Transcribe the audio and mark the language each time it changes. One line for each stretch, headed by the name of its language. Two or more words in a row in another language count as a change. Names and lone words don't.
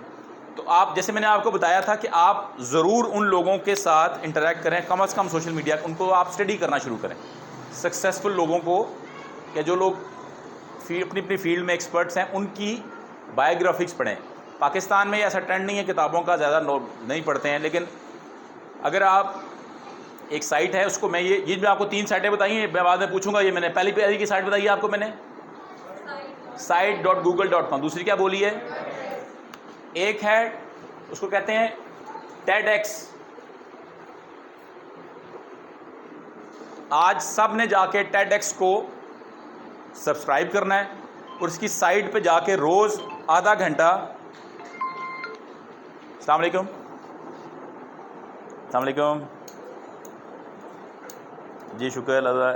Urdu: تو آپ، جیسے میں نے آپ کو بتایا تھا کہ آپ ضرور ان لوگوں کے ساتھ انٹرایکٹ کریں، کم سے کم
English: social media
Urdu: ان کو آپ سٹڈی کرنا شروع کریں، سکسیسفل لوگوں کو، یا جو لوگ اپنی اپنی فیلڈ میں ایکسپرٹس ہیں ان کی بائیوگرافکس پڑھیں. پاکستان میں ایسا ٹرینڈ نہیں ہے، کتابوں کا زیادہ نہیں پڑھتے ہیں، لیکن اگر آپ ایک سائٹ ہے اس کو، میں یہ میں آپ کو 3 سائٹیں بتائی ہیں، میں بعد میں پوچھوں گا، یہ میں نے پہلی کی سائٹ بتائی ہے آپ کو میں نے, site.google.com, دوسری کیا بولی ہے? ایک ہے اس کو کہتے ہیں TEDx. آج سب نے جا کے TEDx کو سبسکرائب کرنا ہے اور اس کی سائٹ پہ جا کے روز آدھا گھنٹا,
Arabic: السلام عليكم, السلام عليكم
Urdu: जी,
Arabic: شكر الله.